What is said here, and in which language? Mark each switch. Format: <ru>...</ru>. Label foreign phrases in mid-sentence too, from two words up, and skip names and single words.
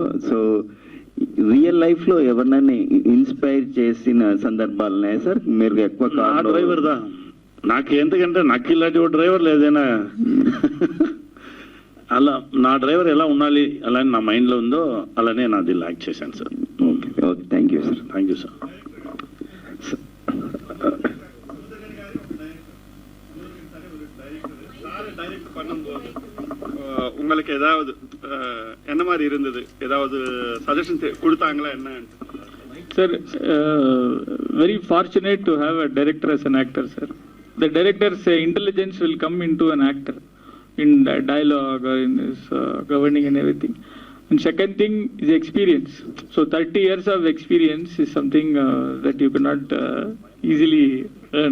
<te>సో</te> <en>real life</en> <te>లో ఎవరినైనా ఇన్స్పైర్ చేసిన సందర్భాలు ఉన్నాయా సార్? మీరు ఎక్కువ కార్ డ్రైవర్ దా నాకు ఎందుకంటే నాకు ఇలాంటి ఒక డ్రైవర్ లేదేనా. అలా నా డ్రైవర్ ఎలా ఉండాలి అలా నా మైండ్లో ఉందో అలానే నాది యాక్ట్ చేశాను సార్.</te> <en>okay okay, thank you sir. thank you sir.</en> <ta>உங்களுக்கு ஏதாவது என்ன மாதிரி இருந்தது? ஏதாவது சஜஷன் கொடுத்தாங்களா என்ன?</ta> <en>Sir, very fortunate to have a director as an actor, sir. The director's intelligence will come into an actor in the dialogue or in his governing and everything. And second thing is experience. So 30 years of experience is something that you cannot easily earn.</en>